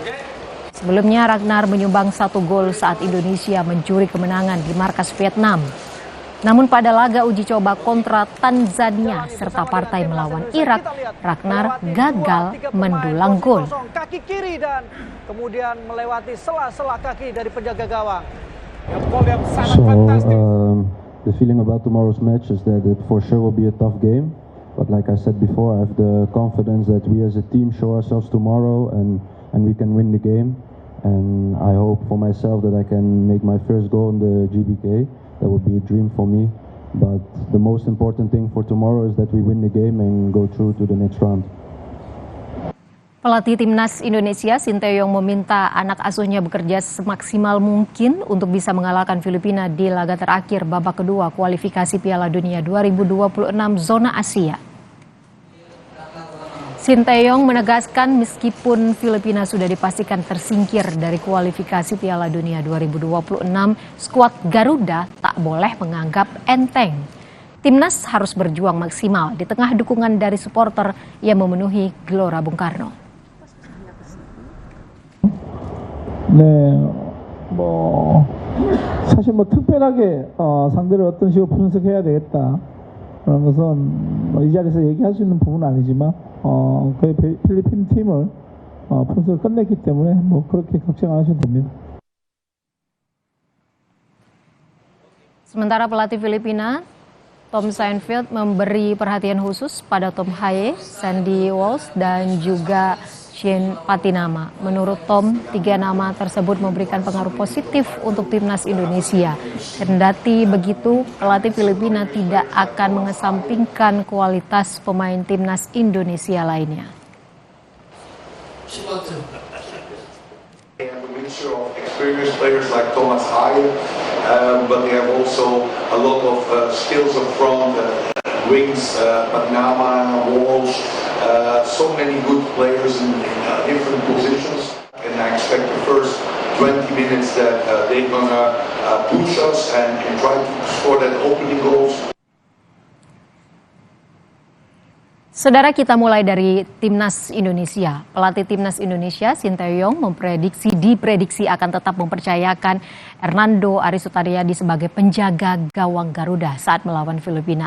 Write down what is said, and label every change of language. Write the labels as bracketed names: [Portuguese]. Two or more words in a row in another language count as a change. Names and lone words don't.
[Indonesian] Sebelumnya Ragnar menyumbang 1 gol saat Indonesia mencuri kemenangan di markas Vietnam. Namun pada laga uji coba kontra Tanzania serta partai melawan Irak, Ragnar gagal mendulang gol. Kaki kiri dan kemudian melewati sela-sela kaki dari penjaga gawang. [English] The feeling about tomorrow's match is that it for sure will be a tough game. But like I said before, I have the confidence that we as a team show ourselves tomorrow and we can win the game. And I hope for myself that I can make my first goal in the GBK. That would be a dream for me. But the most important thing for tomorrow is that we win the game and go through to the next round. [Indonesian] Pelatih timnas Indonesia Sinteyong meminta anak asuhnya bekerja semaksimal mungkin untuk bisa mengalahkan Filipina di laga terakhir babak kedua kualifikasi Piala Dunia 2026 zona Asia. Sinteyong menegaskan meskipun Filipina sudah dipastikan tersingkir dari kualifikasi Piala Dunia 2026, skuad Garuda tak boleh menganggap enteng. Timnas harus berjuang maksimal di tengah dukungan dari supporter yang memenuhi Gelora Bung Karno. [Korean] 네, 사실 특별하게 상대를 어떤 식으로 분석해야 되겠다 그런 것은 이 자리에서 얘기할 수 있는 부분은 아니지만 그 필리핀 팀을 분석을 끝냈기 때문에 그렇게 걱정 안 하셔도 됩니다. [Indonesian] Sementara pelatih Filipina Tom Sainfield memberi perhatian khusus pada Tom Haye, Sandy Walsh, dan juga Shane Patinama. Menurut Tom, 3 nama tersebut memberikan pengaruh positif untuk timnas Indonesia. Kendati begitu, pelatih Filipina tidak akan mengesampingkan kualitas pemain timnas Indonesia lainnya. [English] Experienced players like Thomas Haye, but they have also a lot of skills up front, wings, Patinama, Walsh. So many good players in different positions, and I expect the first 20 minutes that they're gonna push us and try to score that opening goals. [Indonesian] Saudara, kita mulai dari timnas Indonesia. Pelatih timnas Indonesia Sinteyong diprediksi akan tetap mempercayakan Hernando Ari Sutariadi sebagai penjaga gawang Garuda saat melawan Filipina.